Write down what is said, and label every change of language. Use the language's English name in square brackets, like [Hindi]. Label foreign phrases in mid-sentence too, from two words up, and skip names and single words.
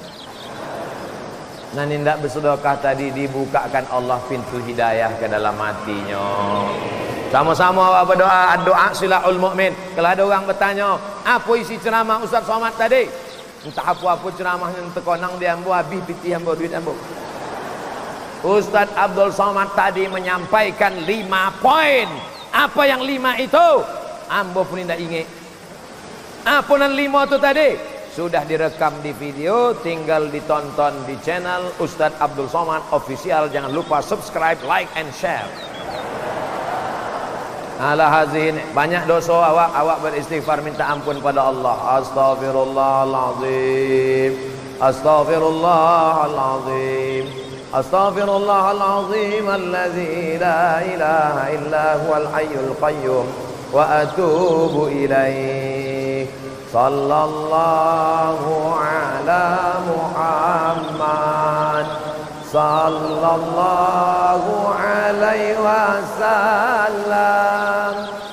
[Indonesian] Nanti tidak bersedekah tadi dibukakan Allah pintu hidayah ke dalam hatinya. Sama-sama awak berdoa, doa silahul mukmin. Kalau ada orang bertanya, apa isi ceramah Ustaz Somad tadi? Entah apa-apa ceramahnya terkonang dia ambo habis piti ambo duit ambo. Ustaz Abdul Somad tadi menyampaikan 5 poin. Apa yang 5 itu? Ambo pun tidak ingat. Apa yang 5 itu tadi? Sudah direkam di video, tinggal ditonton di channel Ustaz Abdul Somad Official. Jangan lupa subscribe, [English] like and share. Ala hazin, [Indonesian] banyak dosa awak beristighfar minta ampun pada Allah. [Arabic] أستغفر الله العظيم. أستغفر الله العظيم. أستغفر الله العظيم الذي لا إله إلا هو الحي القيوم وأتوب إليه. صلى الله على محمد صلى الله عليه وسلم.